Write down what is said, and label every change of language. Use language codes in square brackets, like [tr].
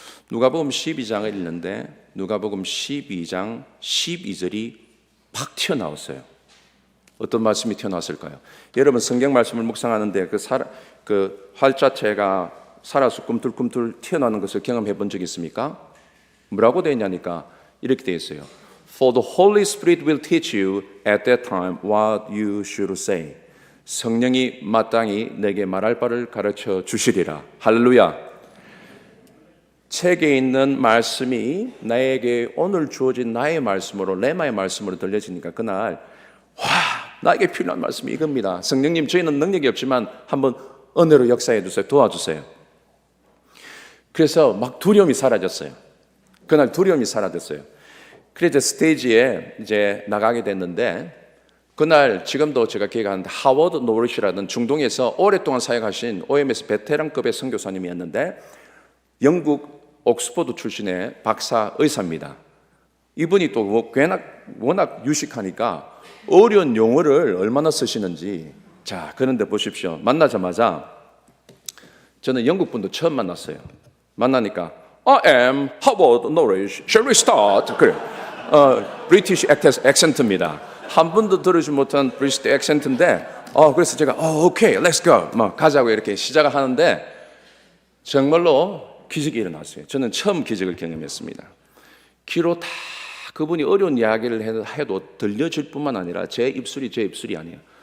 [ko] 누가복음 12장을 읽는데 누가복음 12장 12절이 팍 튀어나왔어요. 어떤 말씀이 튀어나왔을까요? 여러분 성경 말씀을 묵상하는데 그 활자체가 살아서 꿈틀꿈틀 튀어나오는 것을 경험해 본 적 있습니까? 뭐라고 되어 있냐니까 이렇게 되어 있어요. [en] For the Holy Spirit will teach you at that time what you should say. [ko] 성령이 마땅히 내게 말할 바를 가르쳐 주시리라. 할렐루야. 책에 있는 말씀이 나에게 오늘 주어진 나의 말씀으로 레마의 말씀으로 들려지니까 그날 나에게 필요한 말씀이 이겁니다. 성령님, 저희는 능력이 없지만 한번 은혜로 역사해 주세요. 도와주세요. 그래서 막 두려움이 사라졌어요. 그날 두려움이 사라졌어요. 그래서 스테이지에 이제 나가게 됐는데 그날 지금도 제가 기억하는데 하워드 노리시라는 중동에서 오랫동안 사역하신 OMS 베테랑급의 선교사님이었는데 영국 옥스퍼드 출신의 박사 의사입니다. 이분이 또 워낙 유식하니까 어려운 용어를 얼마나 쓰시는지. 자, 그런데 보십시오. 만나자마자 저는 영국 분도 처음 만났어요. 만나니까 [en] I am Harvard Knowledge. Shall we start? [ko] 그래. 브리티시 액센트입니다. 한 번도 들으지 못한 브리티시 액센트인데 그래서 제가 오케이, [en] let's go. [ko] 가자고 이렇게 시작을 하는데 정말로 기적이 일어났어요. 저는 처음 기적을 경험했습니다. 귀로 다 그분이 어려운 이야기를 해도 들려질 뿐만 아니라 제 입술이 아니에요.